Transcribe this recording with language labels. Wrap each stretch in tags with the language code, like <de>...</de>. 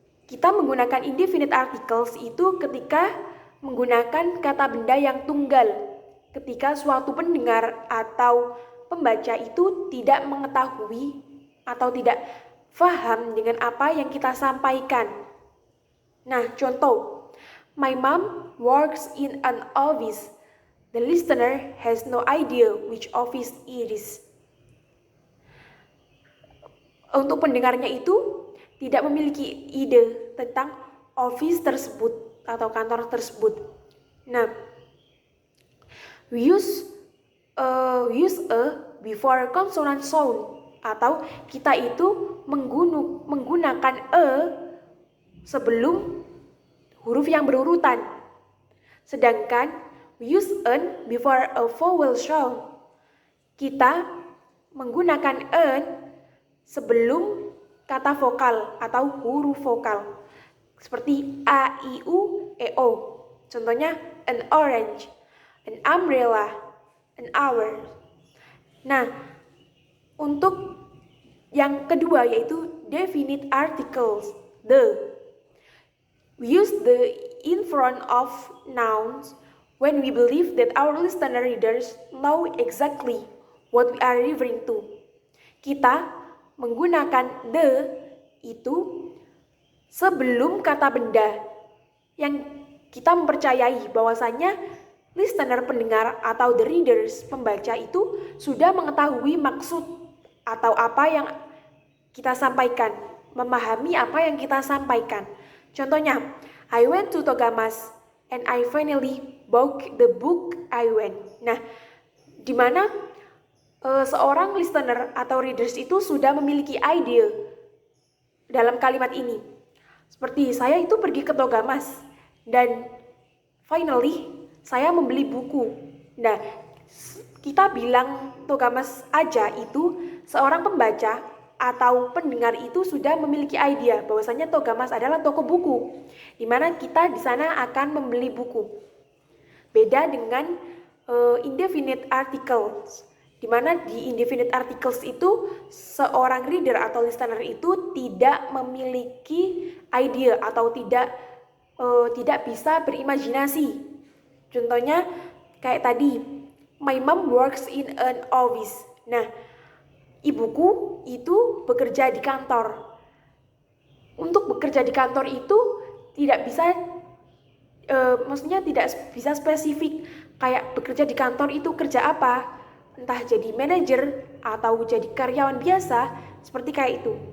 <id>Kita menggunakan indefinite articles itu ketika menggunakan kata benda yang tunggal. Ketika suatu pendengar atau pembaca itu tidak mengetahui atau tidak paham dengan apa yang kita sampaikan. Nah, contoh,</id> <en>my mom works in an office. The listener has no idea which office it is.</en> <id>Untuk pendengarnya itu tidak memiliki ide tentang office tersebut atau kantor tersebut. Nah,</id> <en>we use a before consonant sound,</en> <id>atau kita itu menggunakan a sebelum huruf yang berurutan. Sedangkan</id> <en>we use an before a vowel sound.</en> <id>Kita menggunakan an sebelum kata vokal atau huruf vokal, seperti a, i, u, e, o. Contohnya</id> <en>an orange, an umbrella, an hour.</en> <id>Nah, untuk yang kedua yaitu definite articles, the.</id> <en>We use the in front of nouns when we believe that our listener readers know exactly what we are referring to.</en> <id>Kita menggunakan the itu sebelum kata benda yang kita mempercayai bahwasanya listener, pendengar, atau the readers, pembaca itu sudah mengetahui maksud atau apa yang kita sampaikan, memahami apa yang kita sampaikan.</id> <en>Contohnya, I went to Togamas and I finally bought the book I went.</en> <id>Nah, di mana seorang listener atau readers itu sudah memiliki ide dalam kalimat ini. Seperti saya itu pergi ke Togamas dan finally saya membeli buku. Nah, kita bilang Togamas aja itu seorang pembaca atau pendengar itu sudah memiliki ide bahwasanya Togamas adalah toko buku, di mana kita di sana akan membeli buku. Beda dengan indefinite articles, di mana di indefinite articles itu seorang reader atau listener itu tidak memiliki ide atau tidak bisa berimajinasi. Contohnya kayak tadi,</id> <en>my mom works in an office.</en> <id>Nah, ibuku itu bekerja di kantor. Untuk bekerja di kantor itu tidak bisa, maksudnya tidak bisa spesifik. Kayak bekerja di kantor itu kerja apa? Entah jadi manajer atau jadi karyawan biasa, seperti kayak itu.</id>